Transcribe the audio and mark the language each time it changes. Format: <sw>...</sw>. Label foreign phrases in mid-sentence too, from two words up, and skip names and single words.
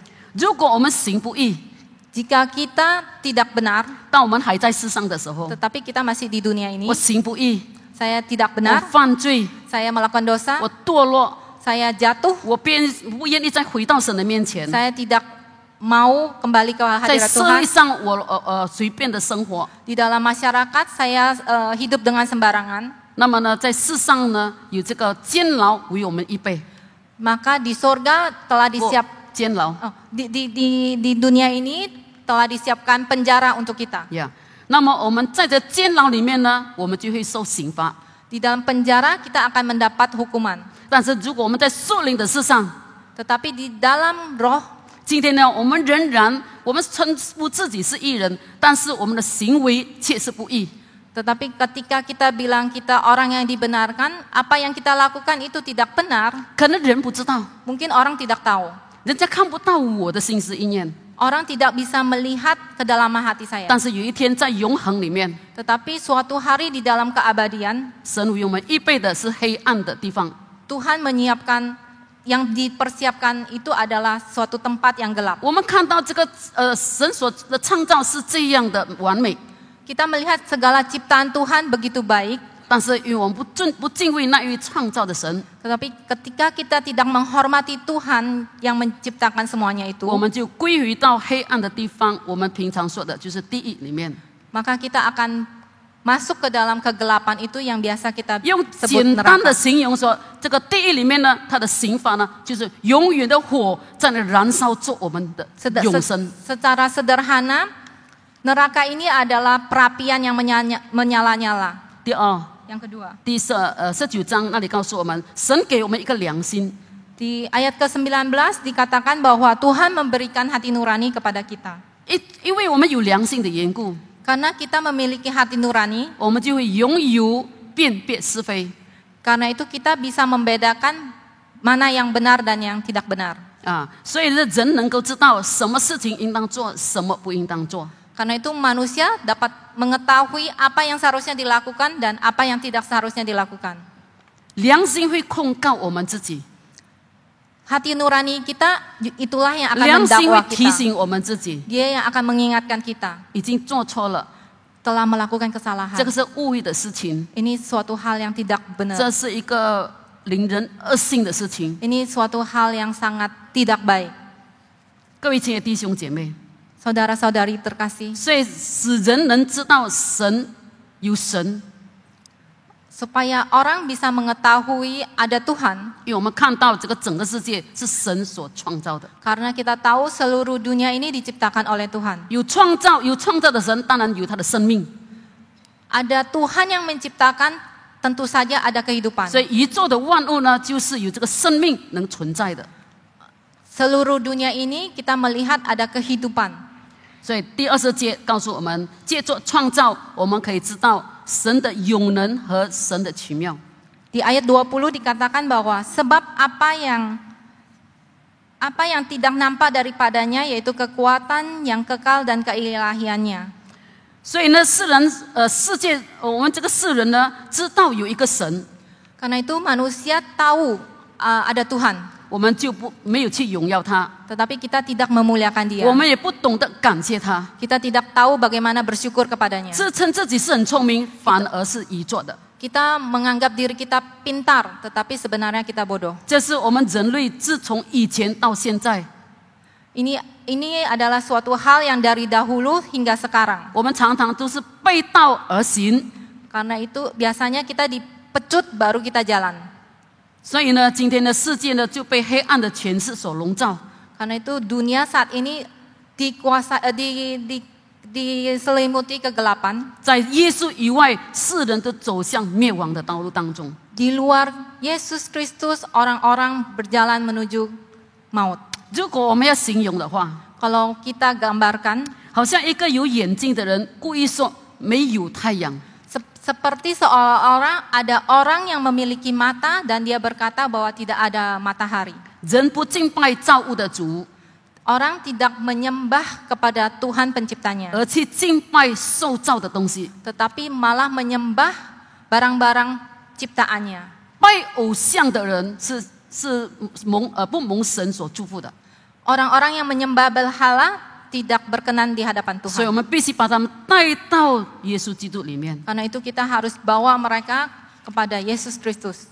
<zh>如果我们行不义，</zh> <id>Jika kita tidak benar,</id> <zh>当我们还在世上的时候，</zh> <id>tetapi kita masih di dunia ini,</id> <zh>我行不义，</zh> <id>saya tidak</id> <zh>我</zh> <id>benar,</id> <zh>犯罪，</zh> <id>saya melakukan dosa,</id> <zh>我堕落，</zh> <id>saya jatuh,</id> <zh>我不愿意再回到神的面前，</zh> <id>saya tidak mau kembali ke</id> <zh>在</zh> <id>hadirat</id> <zh>社</zh> <id>Tuhan.</id> <zh>会上我随便的生活。</zh> <id>Di dalam masyarakat saya hidup dengan sembarangan.</id> <zh>那么呢，在世上呢，有这个监牢为我们预备，</zh> <id>Maka di sorga telah</id> <zh>我</zh> <id>disiap,</id> <zh>监牢</zh> <id>di dunia ini telah disiapkan penjara untuk kita.</id> <zh>呀。那么我们在这监牢里面呢，我们就会受刑罚。</zh> <id>Di dalam penjara kita akan mendapat hukuman.</id> <zh>但是如果我们在属灵的事上，</zh> <id>Tetapi di dalam roh,</id> <zh>今天呢，我们仍然我们称呼自己是义人，但是我们的行为却是不义。</zh> <id>Tetapi ketika kita bilang kita orang yang dibenarkan, apa yang kita lakukan itu tidak benar,</id> <zh>可能人不知道，</zh> <id>mungkin orang tidak tahu.</id> <zh>人家看不到我的心思意念，</zh> <id>Orang tidak bisa melihat kedalaman hati saya.</id> <zh>但是有一天在永恒里面，</zh> <id>Tetapi suatu hari di dalam keabadian,</id> <zh>神为我们预备的是黑暗的地方。</zh> <id>Tuhan menyiapkan, yang dipersiapkan itu adalah suatu tempat yang gelap.</id> <zh>我们看到这个神所的创造是这样的完美，</zh> <id>Kita melihat segala ciptaan Tuhan begitu baik,</id> <zh>但是因为我们不敬畏那一位创造的神，</zh> <id>tetapi ketika kita tidak menghormati Tuhan yang menciptakan semuanya itu,</id> <zh>我们就归于到黑暗的地方。我们平常说的就是地狱里面。</zh> <id>maka kita akan masuk ke dalam kegelapan itu yang biasa kita</id> <zh>用</zh> <id>sebut</id> <zh>简单的</zh> <id>neraka.</id> <zh>形容说，这个地狱里面呢，它的刑罚呢，就是永远的火在那燃烧着我们的永生。</zh> <id>Secara sederhana, neraka ini adalah perapian yang menyala-nyala.</id> <zh>第二，</zh> <id>Yang kedua,</id> <zh>第19章那里告诉我们，神给我们一个良心。</zh> <id>di ayat ke-19 dikatakan bahwa Tuhan memberikan hati nurani kepada kita.</id> <zh>因为我们有良心的缘故，</zh> <id>Karena kita memiliki hati nurani,</id> <zh>我们就会拥有辨别是非</zh> <id>karena itu kita bisa membedakan mana yang benar dan yang tidak benar.</id> <zh>啊，所以呢，人能够知道什么事情应当做，什么不应当做。</zh> <id>Karena itu manusia dapat mengetahui apa yang seharusnya dilakukan dan apa yang tidak seharusnya dilakukan.</id> <zh>良心会控告我们自己，</zh> <id>Hati nurani kita itulah yang akan</id> <zh>良心会</zh> <id>mendakwa</id> <zh>提</zh> <id>kita.</id> <zh>醒我们自己</zh> <id>Dia yang akan mengingatkan kita</id> <zh>已经做错了，</zh> <id>telah melakukan kesalahan.</id> <zh>这个是误会的事情，</zh> <id>Ini suatu hal yang tidak</id> <zh>这</zh> <id>benar.</id> <zh>是一个令人恶心的事情。</zh> <id>Ini suatu hal yang sangat tidak baik.</id> <zh>各位亲爱的弟兄姐妹，</zh> <id>Saudara-saudari terkasih,</id> <zh>所以使人能知道神有神，</zh> <id>supaya orang bisa mengetahui ada Tuhan,</id> <zh>因为我们看到这个整个世界是神所创造的，</zh> <id>karena kita tahu seluruh dunia ini diciptakan oleh Tuhan.</id> <zh>有创造的神，当然有他的生命。</zh> <id>Ada Tuhan yang menciptakan, tentu saja ada kehidupan.</id> <zh>所以宇宙的万物呢，就是有这个生命能存在的。</zh> <id>Seluruh dunia ini kita melihat ada kehidupan.</id> <zh>所以第20节告诉我们，借着创造，我们可以知道神的永能和神的奇妙。</zh> <id>Di ayat 20 dikatakan bahwa sebab apa yang tidak nampak daripadanya yaitu kekuatan yang kekal dan keilahiannya.</id> <zh>所以呢，世界，我们这个世人呢，知道有一个神，</zh> <id>Karena itu manusia tahu ada Tuhan,</id> <zh>我们就没有去荣耀他，</zh> <id>tetapi kita tidak memuliakan Dia.</id> <zh>我们也不懂得感谢他，</zh> <id>Kita tidak tahu bagaimana bersyukur kepadanya.</id> <zh>自称自己是很聪明，反而是愚拙的。</zh> <id>Kita menganggap diri kita pintar, tetapi sebenarnya kita bodoh.</id> <zh>这是我们人类自从以前到现在，</zh> <id>Ini adalah suatu hal yang dari dahulu hingga sekarang.</id> <zh>我们常常都是背道而行。</zh> <id>Karena itu biasanya kita dipecut baru kita jalan.</id> <zh>所以呢，今天的世界呢就被黑暗的权势所笼罩。</zh> <id>Karena itu dunia saat ini diselimuti kegelapan.</id> <zh>在耶稣以外，世人都走向灭亡的道路当中。</zh> <id>Di luar Yesus Kristus orang-orang berjalan menuju maut.</id> <zh>如果我们要形容的话，</zh> <id>Kalau kita gambarkan</id> <zh>好像一个有眼睛的人故意说没有太阳，</zh> <id>seperti seolah-olah ada orang yang memiliki mata dan dia berkata bahwa tidak ada matahari.</id> <zh>人不敬拜造物的主，</zh> <id>Orang tidak menyembah kepada Tuhan penciptanya,</id> <zh>而去敬拜受造的东西。</zh> <id>tetapi malah menyembah barang-barang ciptaannya.</id> <zh>拜偶像的人不蒙神所祝福的，</zh> <id>Orang-orang yang menyembah berhala tidak berkenan di hadapan</id> <zh>所以我</zh> <id>Tuhan.</id> <zh>们必须把他们带到耶稣基督里面。</zh> <id>Karena itu kita harus bawa mereka kepada Yesus Kristus.</id>